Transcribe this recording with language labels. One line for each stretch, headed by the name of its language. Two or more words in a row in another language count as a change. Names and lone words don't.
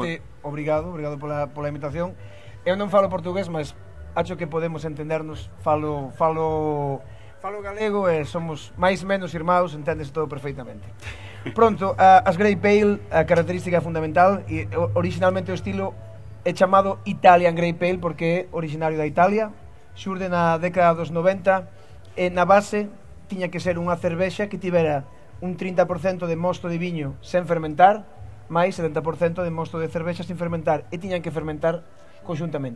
Portuguese: Obrigado pela
Galician: invitación. Eu non falo portugués, mas acho que podemos entendernos. Falo galego e somos máis menos irmãos, entendes todo perfeitamente. Pronto, as Grey Pale, a característica fundamental, e originalmente o estilo é chamado
English: Italian Grey Pale
Galician: porque é originario da Italia, xurde na década dos 90 e na base tiña que ser unha cervexa que tivera un 30% de mosto de viño sen fermentar, máis 70% de mosto de cervexa sen fermentar, e tiñan que fermentar conjuntamente.